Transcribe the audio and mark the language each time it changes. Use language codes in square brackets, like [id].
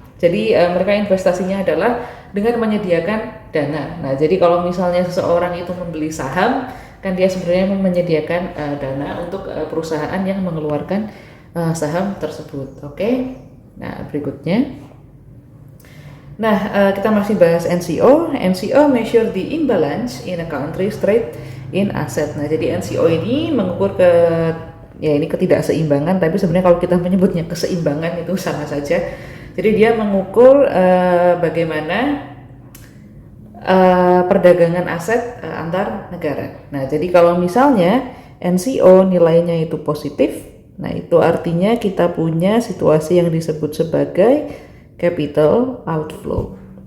[id] Jadi mereka investasinya adalah dengan menyediakan dana. Nah, jadi kalau misalnya seseorang itu membeli saham, kan dia sebenarnya menyediakan dana untuk perusahaan yang mengeluarkan saham tersebut. Oke. Nah, berikutnya. Nah, kita masih bahas NCO. [en] NCO measure the imbalance in a country's trade in asset. [id] Nah, jadi NCO ini mengukur ya ini ketidakseimbangan, tapi sebenarnya kalau kita menyebutnya keseimbangan itu sama saja. Jadi dia mengukur bagaimana perdagangan aset antar negara. Nah, jadi kalau misalnya NCO nilainya itu positif, nah itu artinya kita punya situasi yang disebut sebagai capital outflow.